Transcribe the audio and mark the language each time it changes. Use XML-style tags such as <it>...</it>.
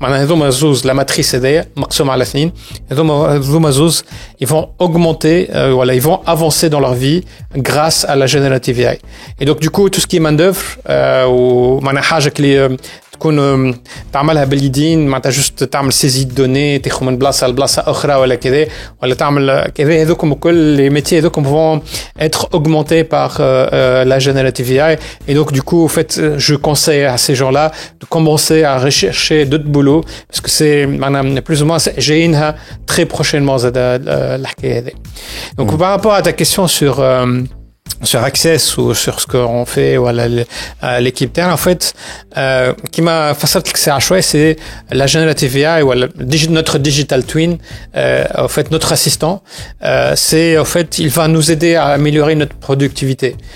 <ar>هذوما زوز la matrice هذيا مقسومة على 2. هذوما زوز</ar> <fr>ils vont augmenter, ils vont avancer dans leur vie grâce à la générative AI. Et donc du coup tout ce qui est main d'œuvre</fr> <ar>ومعناها حاجة اللي تكون تعملها باليدين, معناتها جست تعمل سيزي دوني, تاخذ من بلاصه لبلاصه اخرى ولا كذا, ولا تعمل كذا, هذوكم كل les métiers هذوكم</ar> <fr>vont être augmentés par la générative AI. Et donc du coup en fait je conseille à ces gens-là de commencer à rechercher d'autres boulots, parce que c'est</fr> <ar>معناها</ar> <fr>plus ou moins</fr> <ar>جايينها</ar> <fr>très prochainement</fr> <ar>الحكايه هذه.</ar> <fr>Donc par rapport à ta question sur Access ou sur ce qu'on fait ou à l'équipe terre, en fait qui m'a facilité que c'est à choix, c'est la générative AI ou notre digital twin, en fait notre assistant, c'est en fait il va nous aider à améliorer notre productivité.</fr>